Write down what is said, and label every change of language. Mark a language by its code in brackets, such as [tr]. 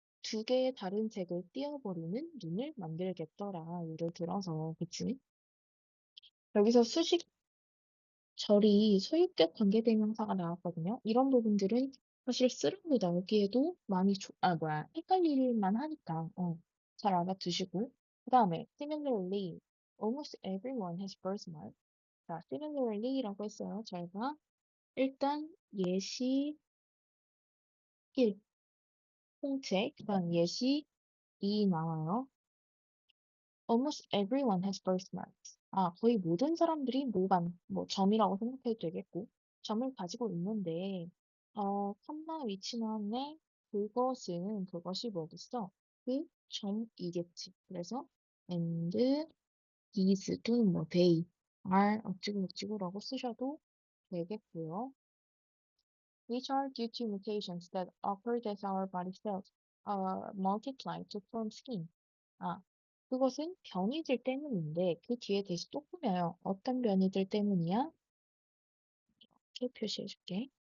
[ko] 두 개의 다른 색을 띄어버리는 눈을 만들겠더라. 예를 들어서, 그치? 여기서 수식 절이 소유격 관계대명사가 나왔거든요. 이런 부분들은 사실 쓰라고 나오기에도 많이 헷갈릴만 하니까, 잘 알아두시고. 그 다음에, [en] similarly, almost everyone has birthmark. [ko] 자, similarly라고 했어요. 잘 봐. 일단, 예시 1, 홍채. 그 다음, 예시 2 나와요. [en] Almost everyone has birthmarks. [ko] 거의 모든 사람들이 뭐 점이라고 생각해도 되겠고, 점을 가지고 있는데, 컴마 위치만의 그것이 뭐겠어? 그 점이겠지. 그래서, [en] and these [ko] 또는 뭐 they are 어찌고저찌고라고 쓰셔도 되겠고요. [en] Which are due to mutations that occurred as our body cells multiply to form skin. [ko] 아, 그것은 변이들 때문인데 그 뒤에 대시 또 꾸며요. 어떤 변이들 때문이야? 이렇게 표시해줄게.